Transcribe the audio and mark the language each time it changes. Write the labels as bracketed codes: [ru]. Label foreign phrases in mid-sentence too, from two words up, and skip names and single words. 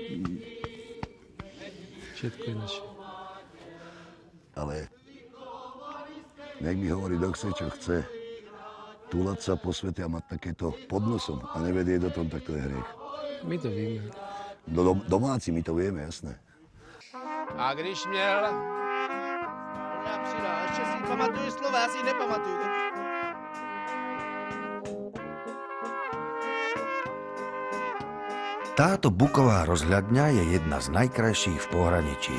[sk] Všetko je naše. Ale nech mi hovorí, kto chce, čo chce. Túlať sa po svete a mať takéto pod nosom a nevedieť o tom, tak to je hriech. My to vieme. Domáci, my to vieme, jasné. [cs] A když měl... Já přidá, ještě si pamatuju slova, já si nepamatuju. [sk] Táto buková rozhľadňa je jedna z najkrajších v pohraničí.